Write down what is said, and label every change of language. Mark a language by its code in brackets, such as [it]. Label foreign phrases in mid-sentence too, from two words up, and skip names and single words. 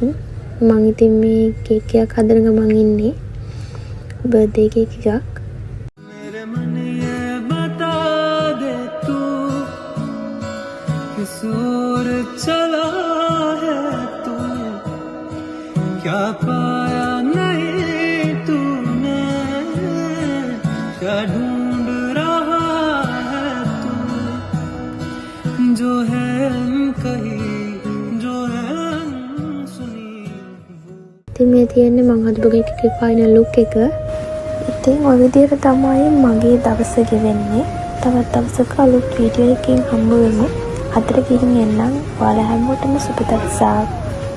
[si] මම ඉතින් මේ කේක් එකක් හදන ගමන් ඉන්නේ. [en] birthday cake [si] එකක්. [hi] मेरे मन ये बता दे तू किस ओर चला है तू क्या पाया नहीं तूने क्या ढूंढ रहा है तू जो है कहीं [si] ඉතින් මේ තියෙන්නේ මම හදපු කේක් එකේ [en] final look [si] එක. ඉතින් ඔය විදිහට තමයි මගේ දවස ගෙවෙන්නේ. තවත් දවසක අලුත් වීඩියෝ එකකින් හම්බ වෙමු. අතට ගිහින් එන්නම්. ඔයාලා හැමෝටම සුබ දවසක්.